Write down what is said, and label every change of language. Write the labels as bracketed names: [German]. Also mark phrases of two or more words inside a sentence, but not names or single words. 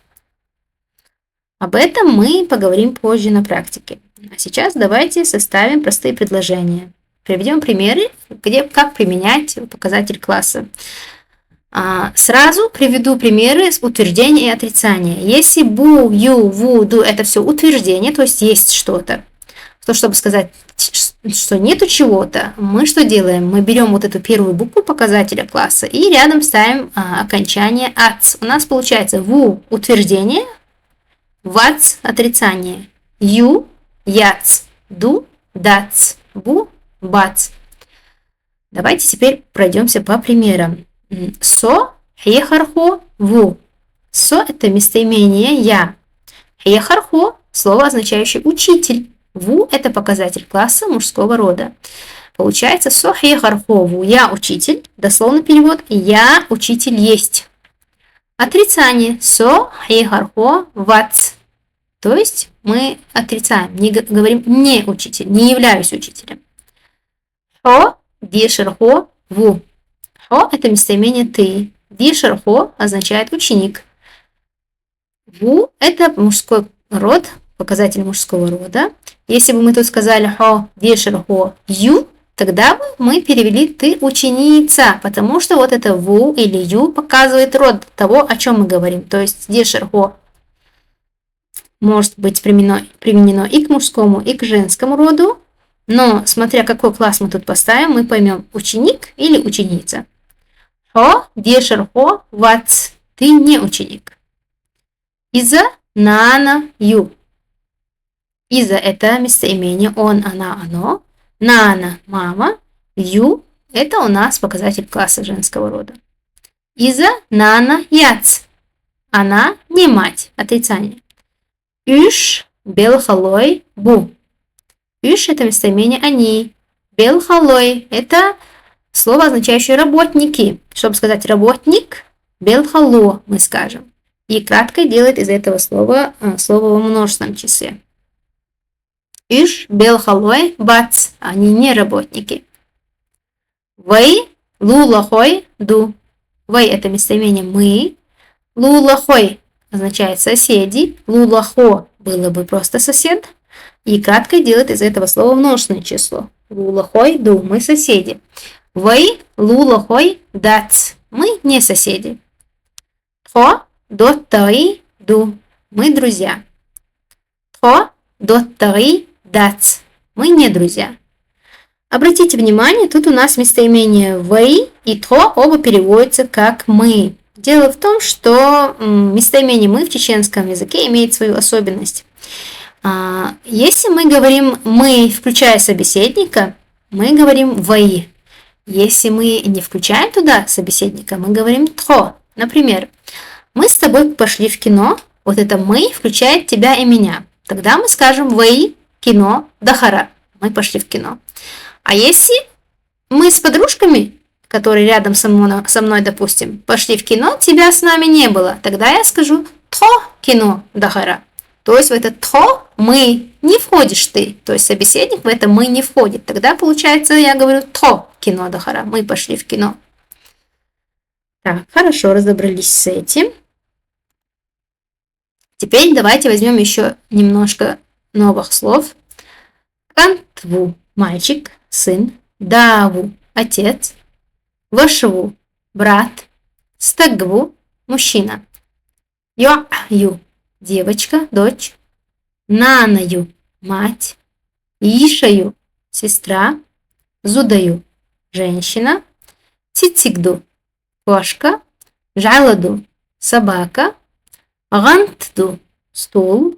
[Russian] Об этом мы поговорим позже на практике. А сейчас давайте составим простые предложения. Приведем примеры, как применять показатель класса. Сразу приведу примеры с утверждения и отрицания. Если бу, ю, ву, ду – это все утверждение, то есть что-то, то чтобы сказать, что нету чего-то, мы что делаем? Мы берем вот эту первую букву показателя класса и рядом ставим окончание «ац». У нас получается ву – утверждение, вац – отрицание, ю – яц, ду – дац, бу – бац. Давайте теперь пройдемся по примерам. [Chechen] Со, хехархо, ву. [Russian] Со – это местоимение «я». Хехархо – слово, означающее «учитель». Ву – это показатель класса мужского рода. Получается [Chechen] со, хехархо, ву. [Russian] Я учитель. Дословный перевод – я учитель есть. [Chechen] Отрицание. Со, хехархо, вац. [Russian] То есть мы отрицаем, не говорим «не учитель», не являюсь учителем. [Chechen] Хо, дишерхо, ву. [Russian] Хо – это местоимение «ты». Дишерхо означает «ученик». Ву – это мужской род, показатель мужского рода. Если бы мы тут сказали [Chechen] «хо, дишерхо, ю», [Russian] тогда бы мы перевели «ты ученица», потому что вот это «ву» или «ю» показывает род того, о чем мы говорим. То есть дишерхо может быть применено и к мужскому, и к женскому роду. Но, смотря какой класс мы тут поставим, мы поймем, ученик или ученица. [Chechen] Хо, дешер, хо, вац. [Russian] Ты не ученик. [Chechen] Иза, нана, ю. [Russian] Иза – это местоимение он, она, оно. Нана – мама. Ю – это у нас показатель класса женского рода. [Chechen] Иза, нана, яц. [Russian] Она не мать. Отрицание. [Chechen] Üш, белхалой, бу. [Russian] Üш – это местоимение они. Белхалой – это слово, означающее работники. Чтобы сказать работник, белхало мы скажем. И кратко делает из этого слова слово во множественном числе. [Chechen] Üш, белхалой, бац. [Russian] Они не работники. [Chechen] Вэй, лулахой, ду. [Russian] Вэй – это местоимение мы. Лулахой означает соседи. Лулахо было бы просто сосед. И кратко делает из этого слова множественное число. [Chechen] Лулахой, ду. [Russian] Мы соседи. Вэй, [Chechen] лулахой, дац. [Russian] Мы не соседи. [Chechen] Тхо, доттари, ду. [Russian] Мы друзья. [Chechen] Тхо, доттари, дац. [Russian] Мы не друзья. Обратите внимание, тут у нас местоимение «вэй» и «тхо» оба переводятся как «мы». Дело в том, что местоимение «мы» в чеченском языке имеет свою особенность. Если мы говорим «мы», включая собеседника, мы говорим «вэй». Если мы не включаем туда собеседника, мы говорим «тхо». Например, мы с тобой пошли в кино, вот это «мы» включает тебя и меня. Тогда мы скажем [Chechen] «вэй», кино, дахара. [Russian] Мы пошли в кино. А если мы с подружками, которые рядом со мной, допустим, пошли в кино, тебя с нами не было, тогда я скажу [Chechen] «тхо кино дахара». [Russian] То есть в это «тхо» мы не входишь ты, то есть собеседник в это «мы» не входит. Тогда получается, я говорю [Chechen] «тхо кино дахара», [Russian] мы пошли в кино. Так, хорошо, разобрались с этим. Теперь давайте возьмем еще немножко новых слов. Кантву – мальчик, сын. Даву – отец. Вашву – брат. Стагву – мужчина. Йо'ю – девочка, дочь. Нанаю – мать. Ишаю – сестра. Зудаю – женщина. Цицигду – кошка. Жаладу – собака. Гантду – стул.